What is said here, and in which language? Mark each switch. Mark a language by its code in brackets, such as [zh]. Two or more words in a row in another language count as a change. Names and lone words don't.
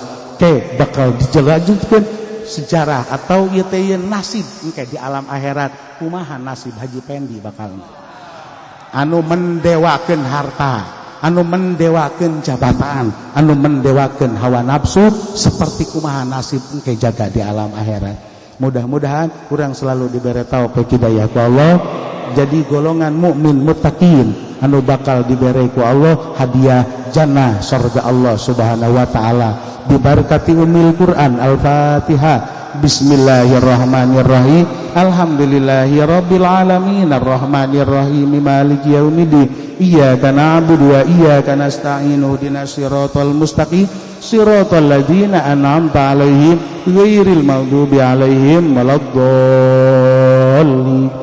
[su] Ke bakal dijelaskeun sejarah atau ieu teh nasib engke di alam akhirat kumaha nasib Haji Pendi bakal anu mendewakeun harta, anu mendewakeun jabatan, anu mendewakeun hawa nafsu, seperti kumaha nasib engke jaga di alam akhirat. Mudah-mudahan urang [id] selalu diberi [su] taufik hidayah ku Allah jadi golongan mukmin muttaqin anu bakal diberi ku Allah hadiah jannah surga Allah [ar] سبحانه وتعالى [su] diberkati [ar] أم القرآن [su] Al-Fatihah. [ar] بسم الله الرحمن الرحيم. الحمد لله رب العالمين الرحمن الرحيم مالك يوم الدين. إياك نعبد وإياك نستعين اهدنا الصراط المستقيم صراط الذين أنعمت عليهم غير المغضوب عليهم ولا الضالين.